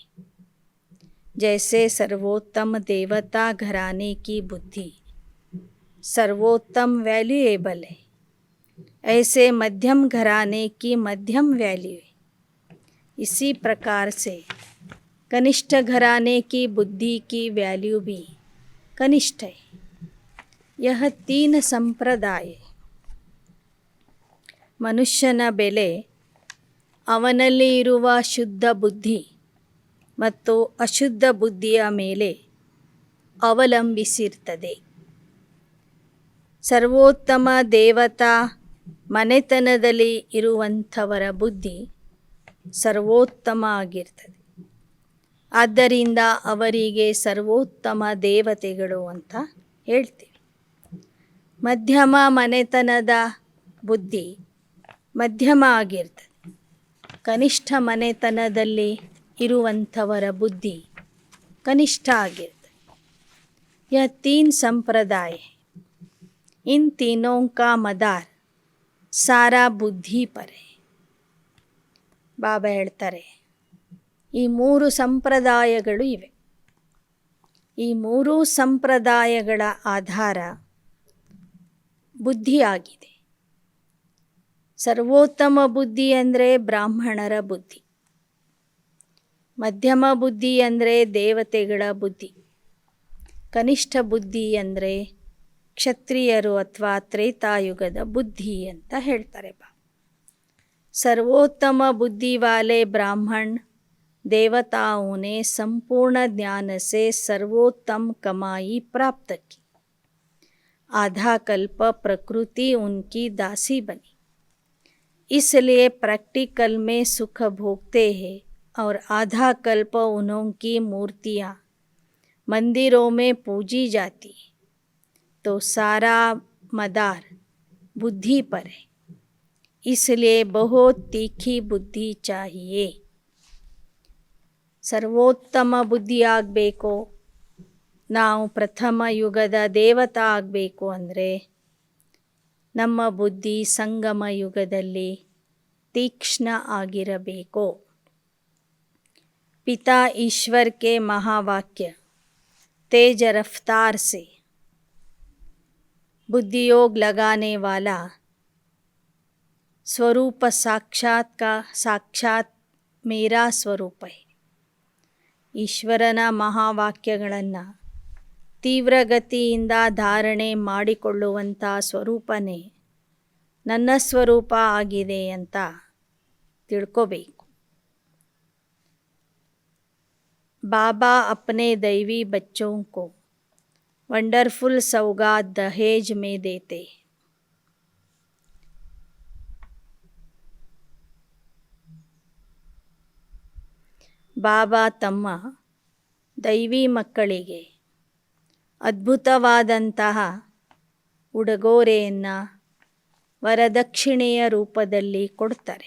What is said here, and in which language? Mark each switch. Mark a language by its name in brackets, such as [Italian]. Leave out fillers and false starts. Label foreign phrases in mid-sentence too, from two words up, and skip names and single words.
[Hindi] जैसे सर्वोत्तम देवता घराने की बुद्धि सर्वोत्तम वैल्यूएबल है, ऐसे मध्यम घराने की मध्यम वैल्यू है. इसी प्रकार से कनिष्ठ घराने की बुद्धि की वैल्यू भी कनिष्ठ है. यह 3 संप्रदाय. [Kannada] ಮನುಷ್ಯನ ಬೆಲೆ ಅವನಲ್ಲಿ ಇರುವ ಶುದ್ಧ ಬುದ್ಧಿ ಮತ್ತು ಅಶುದ್ಧ ಬುದ್ಧಿಯ ಮೇಲೆ ಅವಲಂಬಿಸಿರ್ತದೆ. ಸರ್ವೋತ್ತಮ ದೇವತಾ ಮನೆತನದಲ್ಲಿ ಇರುವಂಥವರ ಬುದ್ಧಿ ಸರ್ವೋತ್ತಮ ಆಗಿರ್ತದೆ. ಆದ್ದರಿಂದ ಅವರಿಗೆ ಸರ್ವೋತ್ತಮ ದೇವತೆಗಳು ಅಂತ ಹೇಳ್ತೀವಿ. ಮಧ್ಯಮ ಮನೆತನದ ಬುದ್ಧಿ ಮಧ್ಯಮ ಆಗಿರ್ತದೆ. ಕನಿಷ್ಠ ಮನೆತನದಲ್ಲಿ ಇರುವಂಥವರ ಬುದ್ಧಿ ಕನಿಷ್ಠ ಆಗಿರ್ತದೆ. [Hindi] यह 3 संप्रदाय है. इन तीनों का मदार सारा ಬುದ್ಧಿ पर है. [Kannada] ಬಾಬಾ ಹೇಳ್ತಾರೆ, ಈ 3 ಸಂಪ್ರದಾಯಗಳು ಇವೆ. ಈ 3 ಸಂಪ್ರದಾಯಗಳ ಆಧಾರ ಬುದ್ಧಿಯಾಗಿದೆ. ಸರ್ವೋತ್ತಮ ಬುದ್ಧಿ ಅಂದರೆ ಬ್ರಾಹ್ಮಣರ ಬುದ್ಧಿ, ಮಧ್ಯಮ ಬುದ್ಧಿ ಅಂದರೆ ದೇವತೆಗಳ ಬುದ್ಧಿ, ಕನಿಷ್ಠ ಬುದ್ಧಿ ಅಂದರೆ ಕ್ಷತ್ರಿಯರು ಅಥವಾ ತ್ರೇತಾಯುಗದ ಬುದ್ಧಿ ಅಂತ ಹೇಳ್ತಾರೆ. [Hindi] सर्वोत्तम बुद्धि वाले ब्राह्मण देवताओं ने संपूर्ण ज्ञान से सर्वोत्तम कमाई प्राप्त की. आधा कल्प प्रकृति उनकी दासी बनी, इसलिए प्रैक्टिकल में सुख भोगते हैं और आधा कल्प उनकी मूर्तियाँ मंदिरों में पूजी जाती. तो सारा मदार बुद्धि पर है, इसलिए बहुत तीखी बुद्धि चाहिए. [Kannada] ಸರ್ವೋತ್ತಮ ಬುದ್ಧಿ ಆಗಬೇಕು, ನಾವು ಪ್ರಥಮ ಯುಗದ ದೇವತಾ ಆಗಬೇಕು ಅಂದರೆ ನಮ್ಮ ಬುದ್ಧಿ ಸಂಗಮ ಯುಗದಲ್ಲಿ ತೀಕ್ಷ್ಣ ಆಗಿರಬೇಕು. [Hindi] पिता ईश्वर के महावाक्य तेज रफ्तार से बुद्धियोग लगाने वाला स्वरूप साक्षात् मेरा स्वरूप है. [Kannada] ಈಶ್ವರನ ಮಹಾವಾಕ್ಯಗಳನ್ನು ತೀವ್ರಗತಿಯಿಂದ ಧಾರಣೆ ಮಾಡಿಕೊಳ್ಳುವಂಥ ಸ್ವರೂಪನೇ ನನ್ನ ಸ್ವರೂಪ ಆಗಿದೆ ಅಂತ ತಿಳ್ಕೋಬೇಕು. [Hindi] बाबा अपने दैवी बच्चों को वंडरफुल सौगात दहेज में देते. [Kannada] ಬಾಬಾ ತಮ್ಮ ದೈವಿ ಮಕ್ಕಳಿಗೆ ಅದ್ಭುತವಾದಂತಹ ಉಡುಗೊರೆಯನ್ನು ವರದಕ್ಷಿಣೆಯ ರೂಪದಲ್ಲಿ ಕೊಡ್ತಾರೆ.